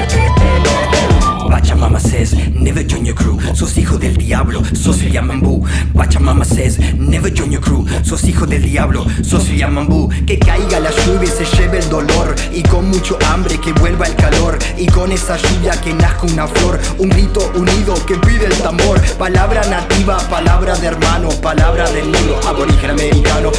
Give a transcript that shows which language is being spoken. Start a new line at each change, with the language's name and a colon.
English: Pachamama says, never join your crew.
Spanish: Sos hijo del diablo, sos el Yamambú.
English: Pachamama says, never join your crew.
Spanish: Sos hijo del diablo, sos el Yamambú. Que caiga la lluvia y se lleve el dolor. Y con mucho hambre que vuelva el calor. Y con esa lluvia que nazca una flor. Un grito unido que pide el tambor. Palabra nativa, palabra de hermano. Palabra del nilo, aborigen americano.